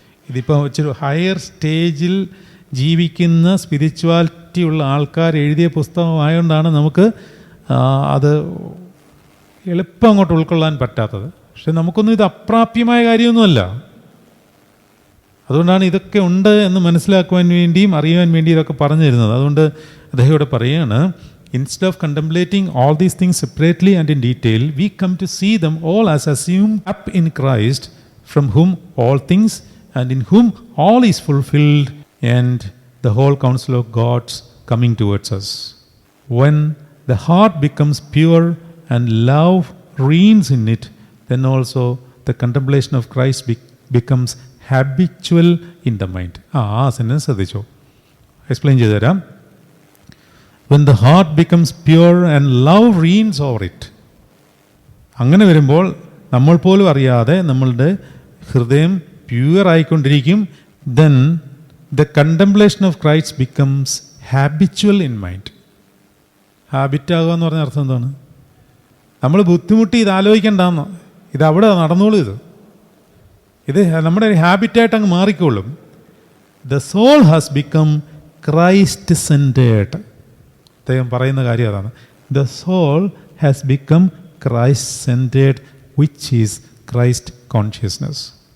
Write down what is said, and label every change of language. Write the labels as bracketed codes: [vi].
[ml] ഇതിപ്പോൾ ഇച്ചിരി ഹയർ സ്റ്റേജിൽ ജീവിക്കുന്ന സ്പിരിച്വാലിറ്റി ഉള്ള ആൾക്കാർ എഴുതിയ പുസ്തകമായതുകൊണ്ടാണ് നമുക്ക് അത് എളുപ്പം അങ്ങോട്ട് ഉൾക്കൊള്ളാൻ പറ്റാത്തത്. പക്ഷെ നമുക്കൊന്നും ഇത് അപ്രാപ്യമായ കാര്യമൊന്നുമല്ല. അതുകൊണ്ടാണ് ഇതൊക്കെ ഉണ്ട് എന്ന് മനസ്സിലാക്കുവാൻ വേണ്ടിയും അറിയാൻ വേണ്ടി ഇതൊക്കെ പറഞ്ഞു തരുന്നത്. അതുകൊണ്ട് അദ്ദേഹം ഇവിടെ പറയുകയാണ്, [en] instead of contemplating all these things separately and in detail, we come to see them all as assumed up in Christ, from whom all things and in whom all is fulfilled, and the whole counsel of God's coming towards us. When the heart becomes pure and love reigns in it, then also the contemplation of Christ becomes habitual in the mind. [ml] Sentence ശ്രദ്ധിച്ചോ, explain ചെയ്തു തരാം. [en] When the heart becomes pure and love reigns over it. [ml] അങ്ങനെ വരുമ്പോൾ നമ്മൾ പോലും അറിയാതെ നമ്മളുടെ ഹൃദയം pure ആയിക്കൊണ്ടിരിക്കും. [en] Then the contemplation of Christ becomes habitual in mind. [ml] Habit ആകുക എന്ന് പറഞ്ഞ അർത്ഥം എന്താണ്? നമ്മൾ ബുദ്ധിമുട്ടി ഇത് ആലോചിക്കേണ്ടെന്ന്, ഇത് അവിടെ നടന്നോളൂ. ഇത് നമ്മുടെ ഒരു ഹാബിറ്റായിട്ട് അങ്ങ് മാറിക്കോളും. [en] The soul has become Christ centred. [ml] അദ്ദേഹം പറയുന്ന കാര്യം അതാണ്. [en] The soul has become Christ centred, which is Christ consciousness.